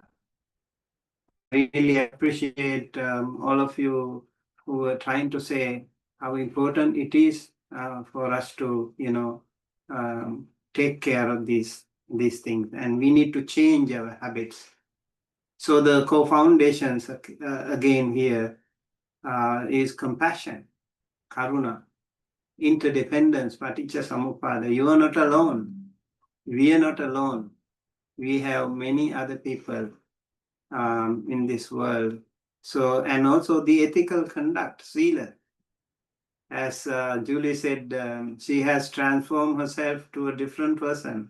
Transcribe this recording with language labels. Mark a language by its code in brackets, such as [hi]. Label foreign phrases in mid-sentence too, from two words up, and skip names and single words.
[en] I really appreciate all of you who are trying to say how important it is for us to, take care of these things, and we need to change our habits. So the co-foundations again here is compassion, karuna, interdependence, [pi] paticca samuppada. [en] You are not alone. We are not alone. We have many other people in this world. So, and also the ethical conduct, sila. As Julie said, she has transformed herself to a different person.